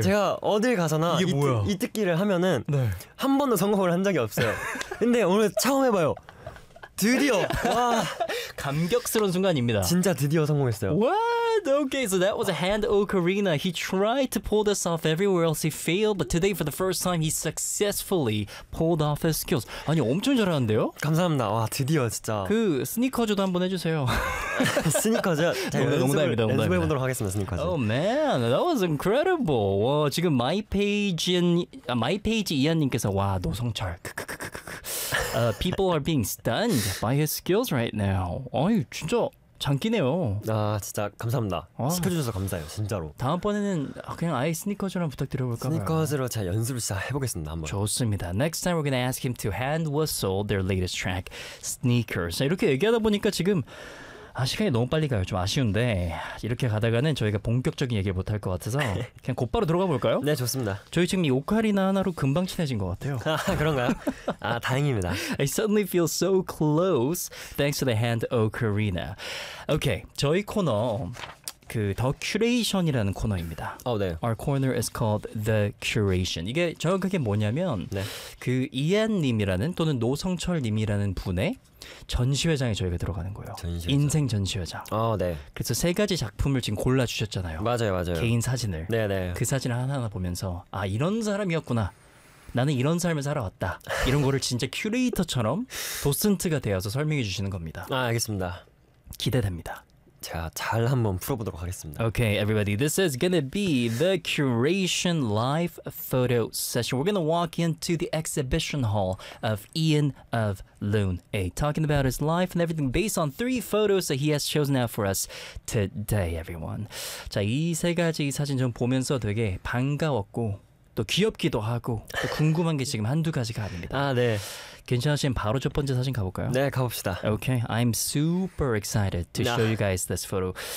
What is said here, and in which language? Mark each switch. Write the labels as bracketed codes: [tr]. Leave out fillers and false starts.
[ko] 제가 어딜 가서나 이 뜯기를 하면은 네. 한 번도 성공을 한 적이 없어요. 근데 오늘 처음 해봐요. 드디어 와 감격스러운 순간입니다. 진짜 드디어 성공했어요. [en] What? Okay, so that was a hand ocarina. He tried to pull this off everywhere else. He failed, but today for the first time, he successfully pulled off his skills. [ko] 아니 엄청 잘하는데요? 감사합니다. 와 드디어 진짜. 그 스니커즈도 한번 해주세요. 스니커즈. 농담입니다. 농담입니다. 연습해보도록 하겠습니다. 스니커즈. [en] Oh man, that was incredible. [ko] 와 지금 마이페이지 이한님께서 와 노성철. [en] people are being stunned by his skills right now. [ko] 아유, 진짜 장기네요. 아, 진짜 감사합니다. 아. 시켜주셔서 감사해요, 진짜로. 다음번에는 그냥 아예 스니커즈랑 부탁드려볼까요? 스니커즈로 제가 연습을 진짜 해보겠습니다, 한번. 좋습니다. [en] Next time we're gonna ask him to hand whistle their latest track, Sneakers. [ko] 이렇게 얘기하다 보니까 지금 아, 시간이 너무 빨리 가요. 좀 아쉬운데 이렇게 가다가는 저희가 본격적인 얘기를 못할 것 같아서 그냥 곧바로 들어가 볼까요? 네, 좋습니다. 저희 지금 이 오카리나 하나로 금방 친해진 것 같아요. 아, 그런가요? 아, 다행입니다. [en] I suddenly feel so close thanks to the hand ocarina. [ko] Okay, 저희 코너 그 더 큐레이션이라는 코너입니다. 어, 네. [en] Our corner is called The Curation. [ko] 이게 정확하게 뭐냐면 네. 그 이안님이라는 또는 노성철님이라는 분의 전시회장에 저희가 들어가는 거예요. 전시회장. 인생 전시회장. 어, 네. 그래서 세 가지 작품을 지금 골라 주셨잖아요. 맞아요, 맞아요. 개인 사진을. 네, 네. 그 사진을 하나하나 보면서 아 이런 사람이었구나. 나는 이런 삶을 살아왔다. 이런 거를 진짜 큐레이터처럼 도슨트가 되어서 설명해 주시는 겁니다. 아, 알겠습니다. 기대됩니다. 자, 잘 한번 풀어보도록 하겠습니다. [en] Okay, everybody, this is gonna be the curation live photo session. We're gonna walk into the exhibition hall of Ian of Loon A, talking about his life and everything based on three photos that he has chosen out for us today, everyone. [ko] 자, 이 세 가지 사진 좀 보면서 되게 반가웠고 또 귀엽기도 하고 또 궁금한 게 지금 한두 가지가 아닙니다. 아, 네. 괜찮으시면 바로 첫 번째 사진 가볼까요? 네, 가봅시다. [en] Okay, I'm super excited to show you guys this photo.